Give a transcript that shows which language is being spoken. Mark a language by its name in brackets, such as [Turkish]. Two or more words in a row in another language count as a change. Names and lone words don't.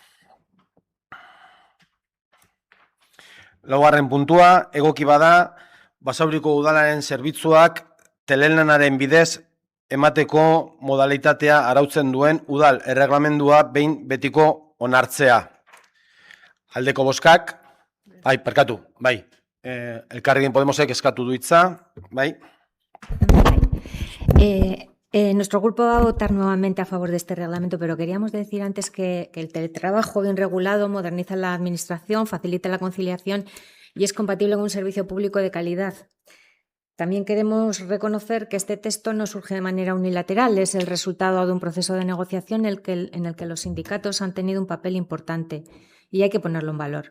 [Basque] Laugarren puntua, egoki bada, Basauriko udalaren zerbitzuak telelanaren bidez emateko modalitatea arautzen duen udal erreglamendua behin betiko onartzea. Aldeko bozkak, Elkarrekin Podemosek eskatu du hitza, bai. [Spanish] Nuestro grupo va a votar nuevamente a favor de este reglamento, pero queríamos decir antes que el teletrabajo bien regulado moderniza la administración, facilita la conciliación y es compatible con un servicio público de calidad. También queremos reconocer que este texto no surge de manera unilateral, es el resultado de un proceso de negociación en el que los sindicatos han tenido un papel importante y hay que ponerlo en valor.